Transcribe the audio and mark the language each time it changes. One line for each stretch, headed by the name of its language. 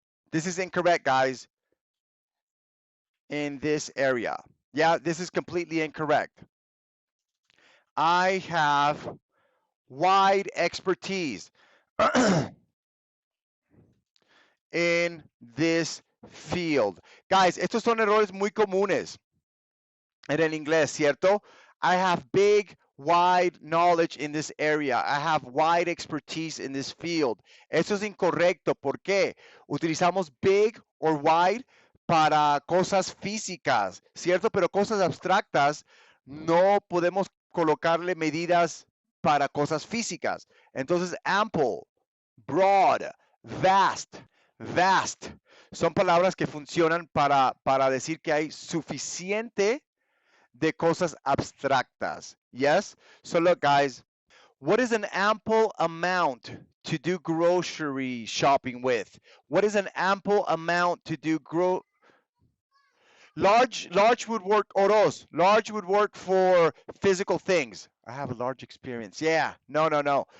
English: This is incorrect, guys, in this area. Yeah, this is completely incorrect. I have wide expertise in this field.
Spanish: Guys, estos son errores muy comunes en el inglés, ¿cierto?
English: I have big, wide knowledge in this area. I have wide expertise in this field.
Spanish: Eso es incorrecto. ¿Por qué? Utilizamos big or wide para cosas físicas, ¿cierto? Pero cosas abstractas no podemos colocarle medidas para cosas físicas. Entonces, ample, broad, vast, vast, son palabras que funcionan para decir que hay suficiente de cosas abstractas.
English: Yes? So look, guys, what is an ample amount to do grocery shopping with? What is an ample amount to do large would work, oros. Large would work for physical things. I have a large experience. Yeah. No.